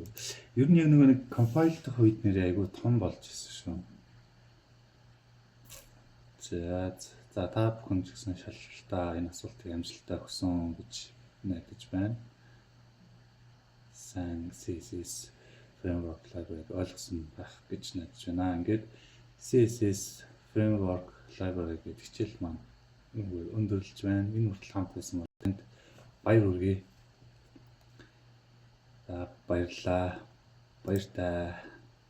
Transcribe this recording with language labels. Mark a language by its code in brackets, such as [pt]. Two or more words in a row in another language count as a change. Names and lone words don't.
[mn] Ер нь яг нэг compile дэх үед нэр айгүй том болж ирсэн шүү. За та бүхэн ч гэсэн шалгалтаа энэ асуултыг амжилттай өгсөн гэж найдаж байна. Сайн [en] CSS framework library- [mn] г ойлгосон байх гэж найдаж байна. Ингээд [en] CSS framework library [mn] гэдэг хичээл маань өндөрлөж байна. Энэ хүртэл хамт байсан бол танд баяр хүргэе. За баярлалаа. Баяртай.